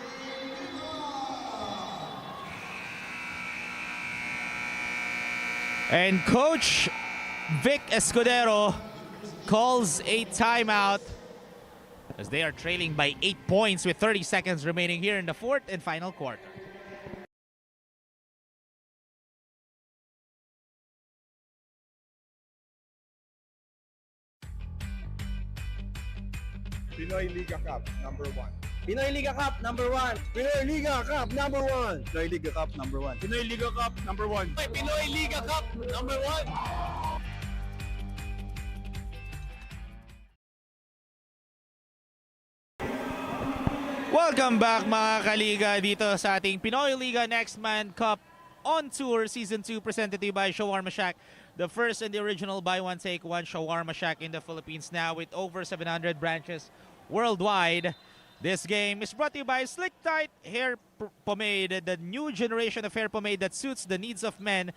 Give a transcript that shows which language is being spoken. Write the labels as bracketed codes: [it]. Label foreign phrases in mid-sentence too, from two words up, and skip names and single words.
[en] And Coach Vic Escudero calls a timeout as they are trailing by 8 points with 30 seconds remaining here in the fourth and final quarter. Pinoyliga Cup, number 1. Pinoyliga Cup, number 1. Pinoyliga Cup, number 1. Pinoyliga Cup, number 1. Pinoyliga Cup, number 1. Pinoyliga Cup, number 1. Welcome back [tl] mga kaliga dito sa ating [en] Pinoy Liga Next Man Cup on Tour Season 2 presented to you by Shawarma Shack. The first and the original buy one take one Shawarma Shack in the Philippines now with over 700 branches worldwide. This game is brought to you by Slick Tight Hair Pomade, the new generation of hair pomade that suits the needs of men.